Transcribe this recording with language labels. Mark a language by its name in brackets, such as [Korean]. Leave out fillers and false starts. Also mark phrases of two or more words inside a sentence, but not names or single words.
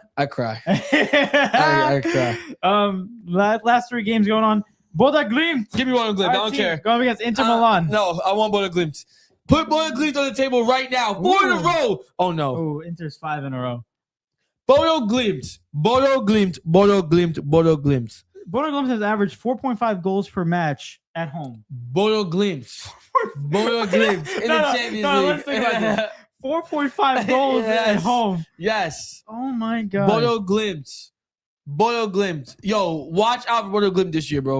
[English] I cry. I cry. Last 3 games going on. Boda Glimt. Give me one Glimt. I don't care. Going against Inter Milan. No, I want Boda Glimt. Put Boda Glimt on the table right now. 4 in a row. Oh no. Oh, Inter's 5 in a row. Bodo Glimt. Bodo Glimt. Bodo Glimt. Bodo Glimt. Boda Glimt has averaged 4.5 goals per match at home. Bodo Glimt. Bodo Glimt in the Champions League. Let's think about that. 4.5 goals at home. Yes. Oh my god. Bodo Glimt. Bodo Glimt. Yo, watch out for Bodo Glimt this year, bro.